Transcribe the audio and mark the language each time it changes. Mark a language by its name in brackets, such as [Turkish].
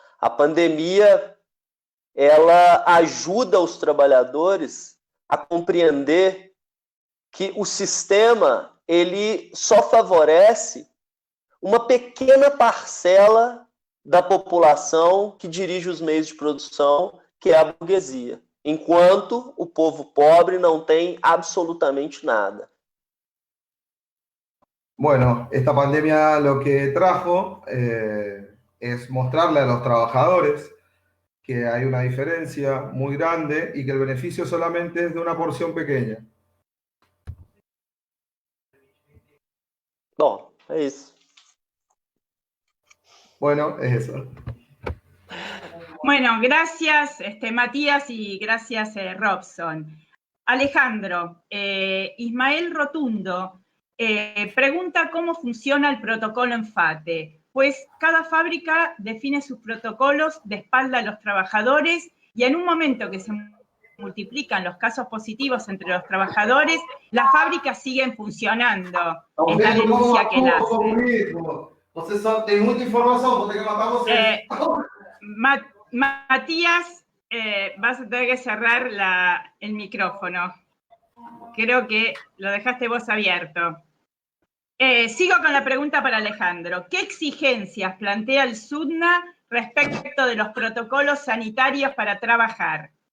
[Portuguese] A pandemia, ela ajuda os trabalhadores a compreender que o sistema ele só favorece uma pequena parcela da população que dirige os meios de produção, que é a burguesia, enquanto o povo pobre não tem absolutamente nada. [Spanish] Bueno, esta pandemia lo que trajo es mostrarle a los trabajadores que hay una diferencia muy grande y que el beneficio solamente es de una porción pequeña. [Portuguese] Bom, é isso. [Spanish] Bueno, es eso. Bueno, gracias Matías y gracias Robson. Alejandro, Ismael Rotundo pregunta cómo funciona el protocolo ENFATE, pues cada fábrica define sus protocolos de espalda a los trabajadores y en un momento que se multiplican los casos positivos entre los trabajadores, las fábricas siguen funcionando. Es la denuncia que él hace. [Portuguese] Você só tem muita informação, vou ter que matar você. [Spanish] Matías, vas a tener que cerrar el micrófono. Creo que lo dejaste vos abierto. Sigo con la pregunta para Alejandro. ¿Qué exigencias plantea el SUTNA respecto de los protocolos sanitarios para trabajar?